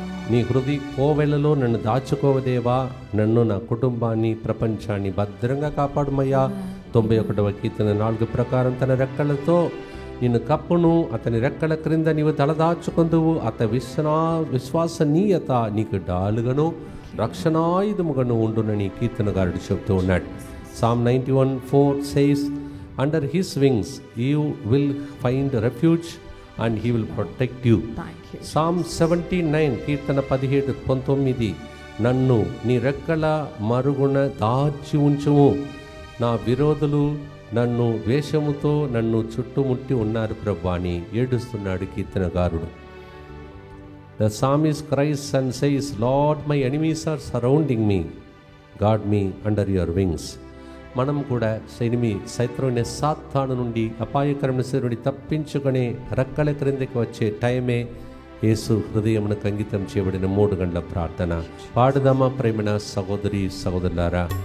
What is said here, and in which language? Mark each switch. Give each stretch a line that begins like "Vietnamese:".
Telugu: నీ హృదయ కోవెలలో నన్ను దాచుకోవదేవా, నన్ను నా కుటుంబాన్ని ప్రపంచాన్ని భద్రంగా కాపాడుమయ్యా. 91వ కీర్తన 4 ప్రకారం తన రెక్కలతో నిన్ను కప్పును, అతని రెక్కల క్రింద నీవు తలదాచుకొందువు. విశ్వాసనీయత నీకు డాలుగను రక్షణాయుధముగాను ఉండునని కీర్తనగారుడు చెబుతూ ఉన్నాడు.
English: Psalm 91:4 says, under his wings you will find refuge and he will protect you.
Telugu: Psalm 79 కీర్తన 17:19 నన్ను నీ రెక్కల మరుగున దాచి ఉంచుము. నా విరోధులు నన్ను ద్వేషముతో నన్ను చుట్టుముట్టి ఉన్నారు ప్రభువా అని ఏడుస్తున్నాడు కీర్తనగారుడు.
English: The psalmist cries and says, Lord, my enemies are surrounding me. Guard me under your wings.
Telugu: మనం కూడా శత్రువుని సాతాను నుండి అపాయకరమైన శరీరుని తప్పించుకునే రెక్కల క్రిందకి వచ్చే టైమే యేసు హృదయమునకు అంకితం చేయబడిన 3 గంటల ప్రార్థన. పాడుదామా ప్రేమణ సహోదరి సహోదరులారా.